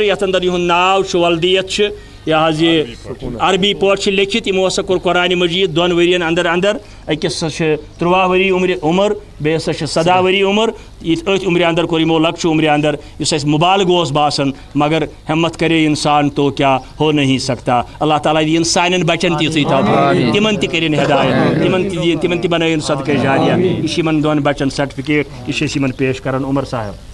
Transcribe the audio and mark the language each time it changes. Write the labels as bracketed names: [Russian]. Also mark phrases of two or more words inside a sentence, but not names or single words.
[Kashmiri] یتھ اندر یِہُنٛد ناو چھُ ولدیت چھِ یہِ حظ یہِ عربی پٲٹھۍ چھِ لیکھِتھ یِمو ہسا کوٚر قرآنِ مجیٖد دۄن ؤرین اندر اندر أکِس ہسا چھِ 13 ؤری عمر بیٚیہِ ہسا چھِ 17 ؤری عمر أتھۍ عمرِ اندر کوٚر یِمو لۄکچہِ عمرِ اندر یُس اَسہِ مُبالغہٕ اوس باسان [Urdu] مگر ہمت کرے انسان تو کیا ہو نہیں سکتا [Kashmiri] اللہ تعالیٰ دِیِن سانٮ۪ن بچن تہِ یِژٕے توفیٖق تِمن تہِ کٔرِنۍ ہدایت تِمن تہِ بنٲیِن صدقہ جاریہ یہِ چھِ یِمن دۄن بچن سرٹِفکیٹ یہِ چھِ أسۍ یِمن پیش کران عمر صاحب